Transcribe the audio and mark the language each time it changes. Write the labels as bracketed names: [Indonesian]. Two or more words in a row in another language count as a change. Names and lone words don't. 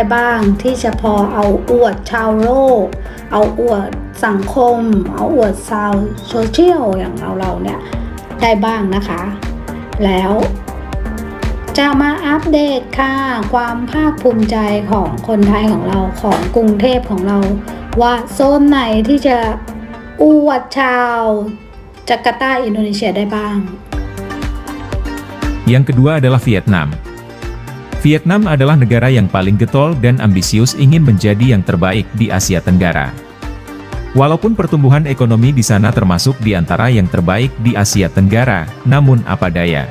[Thai] บ้างที่จะพอเอาอวดชาวโลกเอาอวดสังคมเอาอวดชาวโซเชียลอย่างเราเนี่ยได้บ้างนะคะแล้วจะมาอัปเดตค่ะความภาคภูมิใจของคนไทยของเราของกรุงเทพของเราว่าโซนไหนที่จะอวดชาวจาการ์ตาอินโดนีเซียได้บ้าง [Indonesian] Yang kedua adalah Vietnam. Vietnam adalah negara yang paling getol dan ambisius ingin menjadi yang terbaik di Asia Tenggara. Walaupun pertumbuhan ekonomi di sana termasuk di antara yang terbaik di Asia Tenggara, namun apa daya.